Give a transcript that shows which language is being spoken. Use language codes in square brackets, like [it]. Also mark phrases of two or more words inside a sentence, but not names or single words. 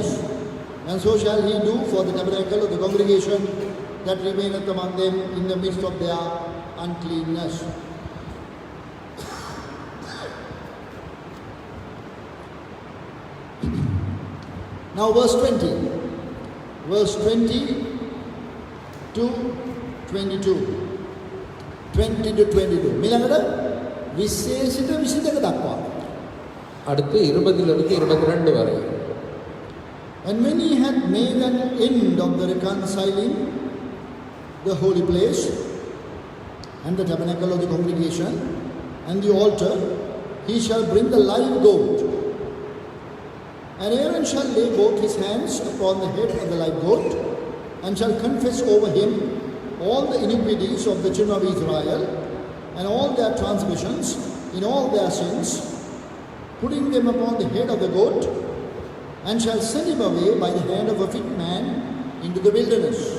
[en] And so shall he do for the tabernacle of the congregation that remaineth among them in the midst of their uncleanness. Now verse 20. Verse 20 to 22. 20 to 22. [si] මිළඟට විශේෂිත 22 දක්වා. [ta] அடுத்து 20லிருந்து 22 வரை. [en] And when he had made an end of the reconciling the holy place and the tabernacle of the congregation and the altar, he shall bring the live goat. And Aaron shall lay both his hands upon the head of the live goat, and shall confess over him all the iniquities of the children of Israel, and all their transgressions in all their sins, putting them upon the head of the goat, and shall send him away by the hand of a fit man into the wilderness.